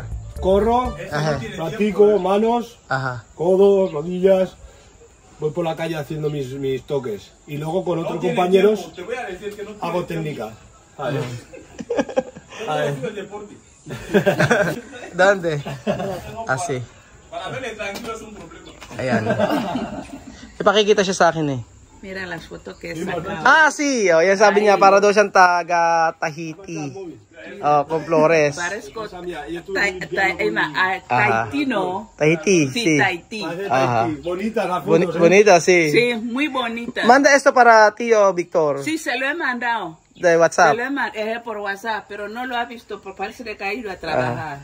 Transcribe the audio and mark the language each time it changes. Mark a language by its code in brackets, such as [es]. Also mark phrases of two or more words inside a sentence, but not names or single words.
[es] Corro, practico manos, codos, rodillas. Voy por la calle haciendo mis toques. Y luego con otros compañeros hago técnica. A ver. ¿Dónde? Así. Para verle tranquilo es un problema. [tl] Ayan. Ipakikita siya sa akin [es] Mira las fotos que sacaba. Sí. [tl] Yan sabi niya, para daw siyang taga Tahiti. [es] Con Flores. Parezco Tahiti, ¿no? Tahiti, sí. Tahiti. Bonita la foto. Bonita, sí. Sí, muy bonita. Manda esto para tío Víctor. Sí, se lo he mandado. De WhatsApp. Se lo he mandado por WhatsApp, pero no lo ha visto porque parece que ha ido a trabajar.